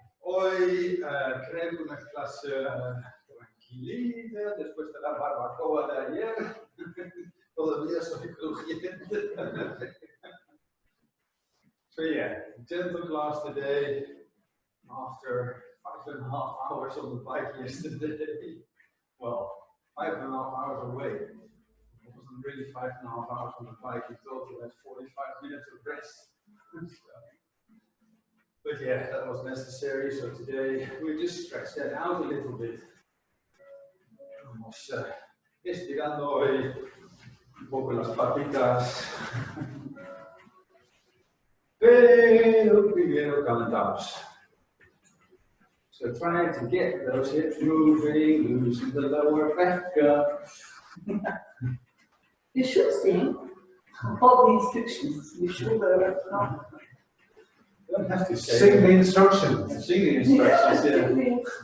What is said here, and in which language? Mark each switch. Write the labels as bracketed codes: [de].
[es] Hoy creemos una clase tranquilita, después de la barbacoa de ayer. Todavía soy crujiente. [en] So yeah, gentle class today. After 5.5 hours on the bike yesterday. Well, 5.5 hours away. It wasn't really 5.5 hours on the bike. In total, that's 45 minutes of rest. But yeah, that was necessary. So today we just stretched that out a little bit. [es] Vamos estirando hoy un poco las patitas. Pero primero calentamos. [en] So trying to get those hips moving, loosen the lower back up. You should sing all the instructions. You should Don't have to say Sing the instructions. Sing the instructions, yeah.